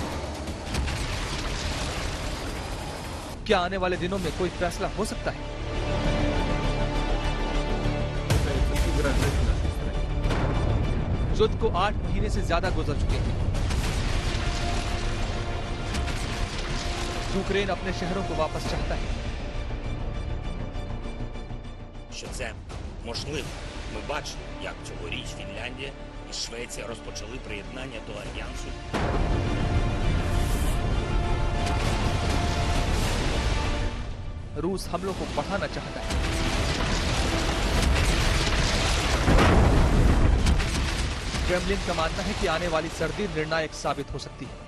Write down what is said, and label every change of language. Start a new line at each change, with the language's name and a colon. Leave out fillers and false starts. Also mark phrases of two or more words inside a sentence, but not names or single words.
Hindi: क्या आने वाले दिनों में कोई फैसला हो सकता है? युद्ध को 8 महीने से ज्यादा गुजर चुके हैं। यूक्रेन अपने शहरों को वापस चाहता है।
Ukrainian: Що це можливо. Ми бачимо, як цьогоріч Фінляндія і Швеція розпочали приєднання до альянсу.
Hindi: रूस हमलों को बढ़ाना चाहता है। क्रेमलिन का मानना है कि आने वाली सर्दी निर्णायक साबित हो सकती है।